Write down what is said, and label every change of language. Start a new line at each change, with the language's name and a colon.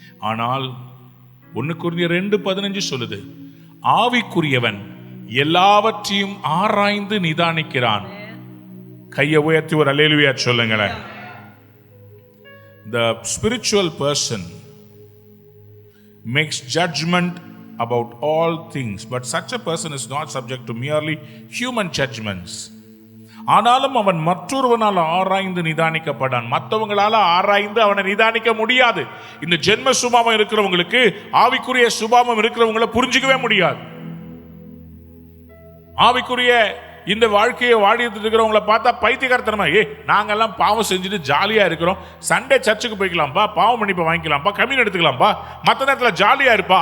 Tamil: ஆனால் 1 கொரிந்தியர் 2:15 சொல்லுது, ஆவிக்குரியவன் எல்லாவற்றையும் ஆராய்ந்து நிதானிக்கிறான். கையை உயர்த்தி ஒரு அல்லேலூயா சொல்லுங்களேன்.
English: The spiritual person makes judgment about all things, but such a person is not subject to merely human judgments.
Tamil: ஆனாலும் அவன் மற்றொருவனால் ஆராய்ந்து நிதானிக்கப்படான். மற்றவங்களால ஆராய்ந்து அவனை நிதானிக்க முடியாது. இந்த ஜென்ம சுபாவம் இருக்கிறவங்களுக்கு ஆவிக்குரிய சுபாவம் இருக்கிறவங்களை புரிஞ்சிக்கவே முடியாது. ஆவிக்குரிய இந்த வாழ்க்கையை வாடிட்டு இருக்கிறவங்கள பார்த்தா பைத்தியக்காரத்தனமா, நாங்கெல்லாம் பாவம் செஞ்சுட்டு ஜாலியா இருக்கிறோம், சண்டே சர்ச்சுக்கு போய்க்கலாம்ப்பா, பாவம் மன்னிப்பு வாங்கிக்கலாம்ப்பா, கம்யூன் எடுத்துக்கலாம்ப்பா, மற்ற நேரத்தில் ஜாலியா இருப்பா.